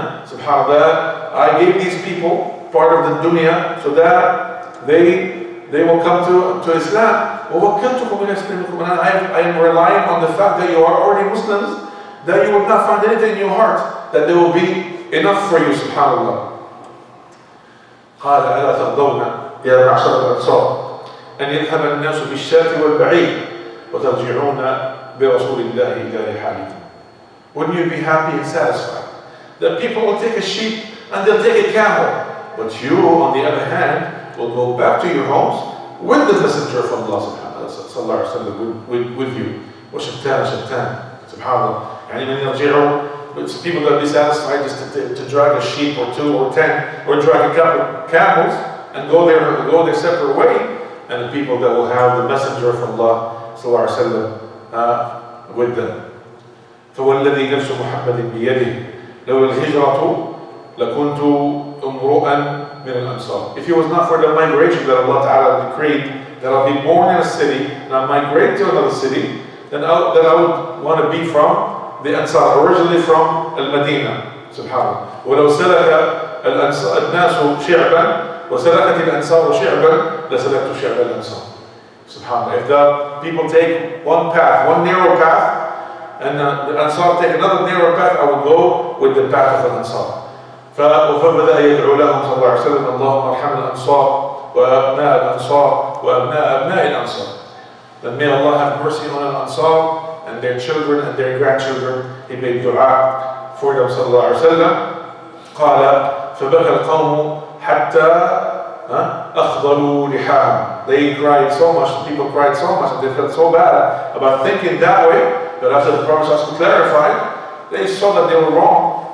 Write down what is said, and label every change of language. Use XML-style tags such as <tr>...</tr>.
<en>SubhanAllah, I gave these people part of the dunya so that they will come to Islam.</en> <ar>وَوَكَّلْتُكُمْ إِلَى إِسْلَامِكُمْ.</ar> <en>And I am relying on the fact that you are already Muslims, that you will not find anything in your heart, that there will be enough for you, subhanallah.</en> <ar>قال ألا ترضون يا معشر الأنصار أن يذهب الناس بالشاة والبعير وترجعون برسول الله إلى رحالكم.</ar> <en>Wouldn't you be happy and satisfied that people will take a sheep and they'll take a camel, but you, on the other hand, will go back to your homes with the messenger of Allah sallallahu alaihi wasallam with you. وشتان subhanallah.</en> <ar>يعني من يرجعوا,</ar> <en>people that be satisfied just to drag a sheep or 2 or 10 or drag a couple camels and go their separate way, and the people that will have the messenger of Allah sallallahu alaihi wasallam with them.</en> <ar>فوالذي نفس محمد بيده لولا الهجرة لكنت امرؤا من الأنصار.</ar> <en>If it was not for the migration that Allah Ta'ala decreed, that I'll be born in a city and I'll migrate to another city, then I would want to be from the Ansar, originally from Al-Madinah.</en> <ar>Subhanallah. ولو سلك الناس شعبا وسلكت الأنصار شعبا لسلكت شعب الأنصار. Subhanallah.</ar> <en>If the people take one path, one narrow path, and the Ansar take another narrow path, I will go with the path of the Ansar.</en> <ar>فبدأ يدعو لهم صلى الله عليه وسلم اللهم ارحم الأنصار وأبناء الأنصار وأبناء أبناء الأنصار.</ar> <en>That may Allah have mercy on the Ansar and their children and their grandchildren. He made dua for them</en> <ar>صلى الله عليه وسلم. قال فبكى القوم حتى أخضلوا لحاهم.</ar> <en>They cried so much, people cried so much, and they felt so bad about thinking that way, that after the Prophet ﷺ clarified, they saw that they were wrong.</en>